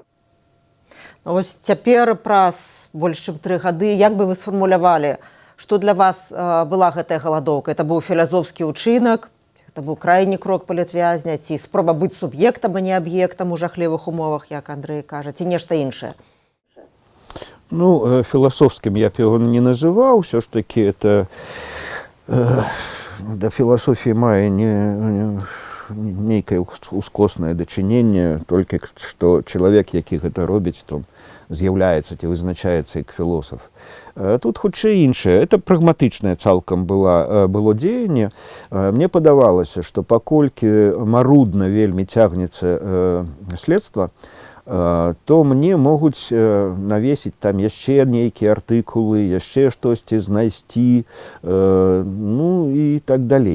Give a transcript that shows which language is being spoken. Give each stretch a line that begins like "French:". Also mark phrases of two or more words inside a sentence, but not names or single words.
Belarusian: Вось цяпер праз больш чым 3 гады, як бы вы сфармулявалі, што для вас была гэтая галадоўка? Это быў філазофскі ўчынак, это быў крайні крок палітвязня, ці спроба быць суб'ектам, а не аб'ектам у жахлівых умовах, як Андрэй кажа, ці нешта іншае?
Russian: Философским я бы его не называл, все ж таки это до философии
Belarusian: мае некое ускоснае дачыненне,
Russian: только что человек,
Belarusian: які гэта робіць, то з'яўляецца ці вызначаецца як філосаф. Тут хутчэй іншае. Это прагматычнае цалкам было дзеянне. Мне падавалася, што паколькі марудна вельмі цягнецца следства, то мне могуць навесіць там яшчэ нейкія артыкулы, яшчэ штосьці знайсці, і так далей.